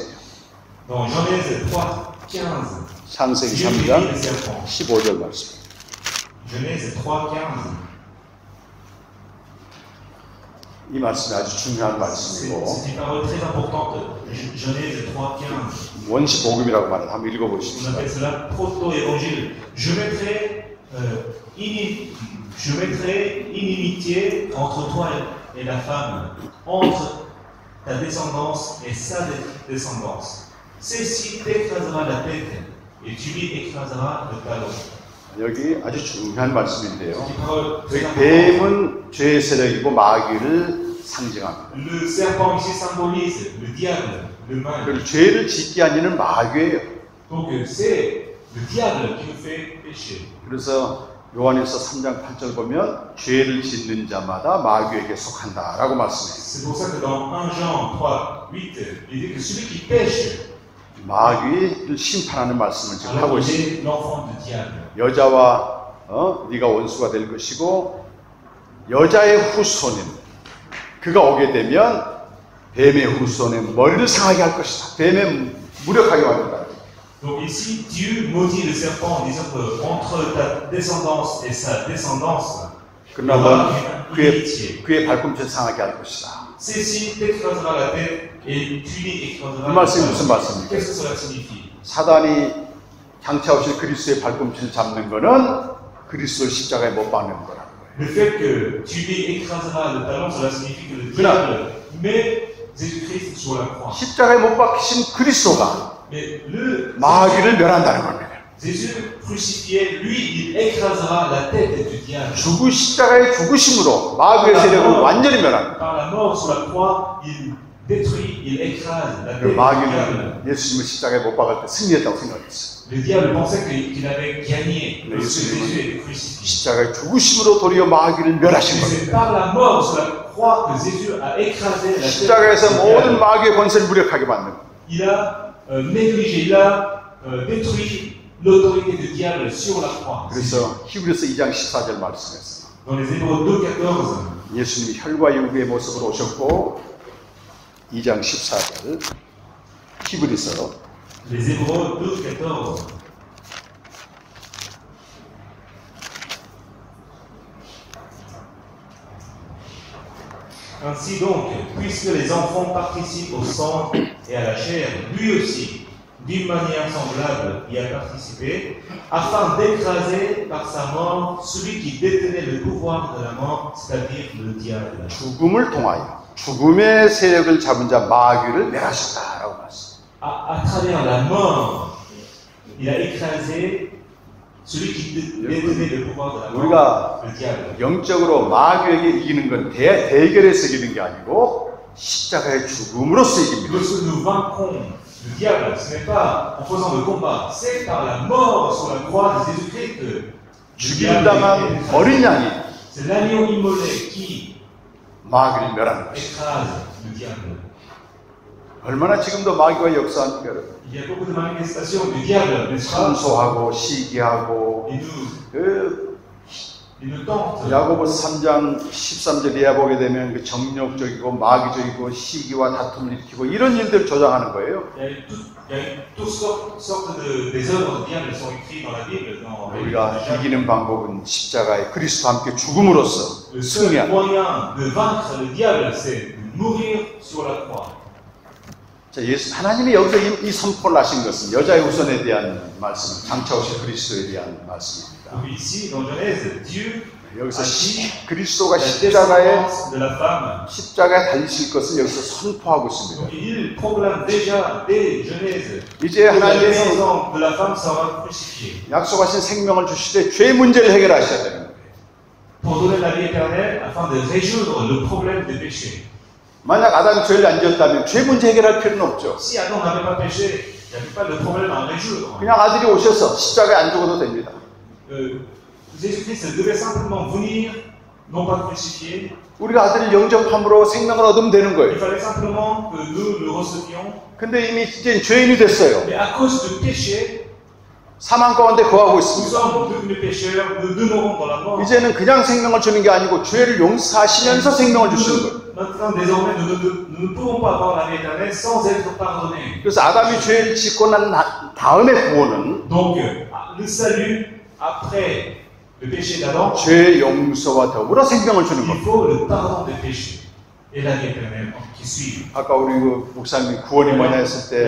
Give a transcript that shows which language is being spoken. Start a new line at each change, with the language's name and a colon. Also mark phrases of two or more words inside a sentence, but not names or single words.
French: Dans Genèse 3:15.
Korean: 창세기
French: Dieu maudit
Korean: 3장
French: le serpent.
Korean: 15절 말씀.
French: Genèse 3:15.
Korean: 이 말씀이 아주 중요한
French: C'est
Korean: 말씀이고
French: une parole très importante. Genèse 3:15.
Korean: 원시 복음이라고 말을 한번
French: On
Korean: 읽어보십시오.
French: appelle cela proto-évangile. Je mettrai inimitié entre toi et la femme, entre ta descendance et sa descendance. Celle-ci t'écrasera la tête et tu lui écraseras le talon.
Korean: 여기 아주 중요한 말씀인데요.
French: C'est une parole très importante.
Korean: 뱀은 죄의 세력이고 마귀를 상징합니다.
French: Le serpent ici symbolise le diable, le mal.
Korean: 그리고 죄를 짓게 하는 이는 마귀예요.
French: Donc c'est le diable qui nous fait pécher.
Korean: 그래서 요한일서 3장 8절 보면 죄를 짓는 자마다 마귀에게 속한다라고 말씀해요.
French: C'est pour ça que dans 1 Jean 3:8, il dit que celui qui pêche,
Korean: 마귀를 심판하는 말씀을 지금 하고
French: alors il
Korean: 있습니다.
French: est l'enfant du diable.
Korean: 여자와 네가 원수가 될 것이고 여자의 후손인 그가 오게 되면 뱀의 후손의 머리를 상하게 할 것이다. 뱀에 무력하게 만든다.
French: Donc ici, Dieu maudit le serpent en disant que entre ta descendance et sa descendance, il y
Korean: 그러나
French: aura
Korean: 넌
French: une inimitié.
Korean: 그의 발꿈치를 상하게 할 것이다.
French: Celle-ci t'écrasera la tête et tu lui écraseras
Korean: 그
French: le
Korean: 말씀이
French: talon.
Korean: 무슨 말씀입니까?
French: Qu'est-ce que cela signifie?
Korean: 사단이 장차 오실 그리스도의 발꿈치를 잡는 거는 그리스도를 십자가에 못 박는 거라는 거예요.
French: Le fait que tu lui écraseras le talon, cela signifie que le Voilà. diable met Jésus-Christ sur la croix.
Korean: 십자가에 못 박히신 그리스도가
French: Mais le
Korean: 마귀를 멸한다는 겁니다.
French: Jésus crucifié, lui, il écrasera la tête du diable.
Korean: 십자가의 죽으심으로 마귀의 세력을 완전히 멸합니다.
French: Par la mort sur la croix, il détruit, il écrase la tête
Korean: 그
French: du diable.
Korean: 마귀는 예수님을 십자가에 못 박을 때 승리했다고 생각했어요.
French: Le diable pensait qu'il avait gagné Mais lorsque Jésus- Jésus était crucifié.
Korean: 십자가의 죽으심으로 도리어 마귀를 멸하신
French: Mais
Korean: 겁니다.
French: c'est par la mort sur la croix que Jésus a écrasé la tête
Korean: 십자가에서
French: du
Korean: 모든
French: diable.
Korean: 마귀의 권세를 무력하게 만든 거예요.
French: Il a négligé, il a détruit l'autorité du diable sur la croix.
Korean: 그래서 히브리서 2장 14절 말씀했어요.
French: Dans les Hébreux 2:14,
Korean: 예수님이 혈과 육의 모습으로 오셨고 2장 14절 히브리서
French: les Hébreux 2:14. Ainsi donc, puisque les enfants participent au sang et à la chair, lui aussi, d'une manière semblable, y a participé, afin d'écraser par sa mort celui qui détenait le pouvoir de la mort, c'est-à-dire le diable.
Korean: 죽음을 통하여 죽음의 세력을 잡은 자 마귀를 멸하셨다라고 말씀.
French: À travers la mort, il a écrasé celui qui détenait le pouvoir de la mort,
Korean: 우리가
French: le diable.
Korean: 영적으로 마귀에게 이기는 건 대결에서 이기는 게 아니고 십자가의 죽음으로서 이깁니다.
French: Lorsque nous vaincrons le diable, ce n'est pas en faisant le combat, c'est par la mort sur la croix de Jésus-Christ que le diable
Korean: 죽임당한
French: est
Korean: 어린
French: écrasé.
Korean: 양이
French: C'est l'agneau immolé qui
Korean: 마귀를 멸하는 것입니다.
French: écrase le diable.
Korean: 얼마나 지금도 마귀가 역사합니까, 여러분?
French: Il y a beaucoup de manifestations du diable, n'est-ce pas?
Korean: 참소하고 시기하고
French: Il nous tente.
Korean: 야고보서 3장 13절 이하 보게 되면 그 정욕적이고 마귀적이고 시기와 다툼을 일으키고 이런 일들을 조장하는 거예요.
French: Il y a toutes sortes des œuvres du diable qui sont écrites dans la Bible.
Korean: 우리가 이기는 방법은 십자가에 그리스도와 함께 죽음으로써
French: Le seul
Korean: 승리하는.
French: moyen de vaincre le diable, c'est de mourir sur la croix.
Korean: 자, 하나님이 여기서 이 선포를 하신 것은 여자의 후손에 대한 말씀, 장차 오실 그리스도에 대한 말씀입니다.
French: Donc ici, dans Genèse, Dieu
Korean: 여기서
French: a dit
Korean: 그리스도가
French: la
Korean: 십자가에
French: descendance de la femme.
Korean: 달리실 것을 여기서 선포하고 있습니다.
French: Donc il proclame déjà dès Genèse
Korean: 이제
French: que la
Korean: 하나님께서
French: descendance de la femme sera crucifiée.
Korean: 약속하신 생명을 주시되 죄 문제를 해결하셔야 되는 거예요.
French: Pour donner la vie éternelle afin de résoudre le problème des péchés.
Korean: 만약 아담이 죄를 안 지었다면 죄 문제 해결할 필요는 없죠.
French: Si Adam n'avait pas péché, il n'y avait pas de problème à résoudre.
Korean: 그냥 아들이 오셔서 십자가에 안 죽어도 됩니다.
French: Jésus-Christ devait simplement venir, non pas crucifié.
Korean: 우리가 아들을 영접함으로 생명을 얻으면 되는
French: Il
Korean: 거예요.
French: fallait simplement que nous le recevions.
Korean: 근데 이미 이제 죄인이 됐어요.
French: Mais à cause du péché,
Korean: 사망 가운데 거하고
French: nous
Korean: 있습니다.
French: sommes devenus pécheurs, nous demeurons dans la mort.
Korean: 이제는 그냥 생명을 주는 게 아니고 죄를 용서하시면서 생명을 주시는 거예요.
French: Maintenant, désormais, nous ne pouvons pas avoir la vie éternelle sans être pardonnés.
Korean: 그래서 아담이 죄를 짓고 난 다음에 구원은
French: Donc, le salut, après le péché d'Adam,
Korean: 죄 용서와 더불어 생명을 주는
French: il
Korean: 겁니다.
French: faut le pardon des péchés et la vie éternelle qui suit.
Korean: 아까 우리 그 목사님이 구원이 뭐냐 했을
French: Il y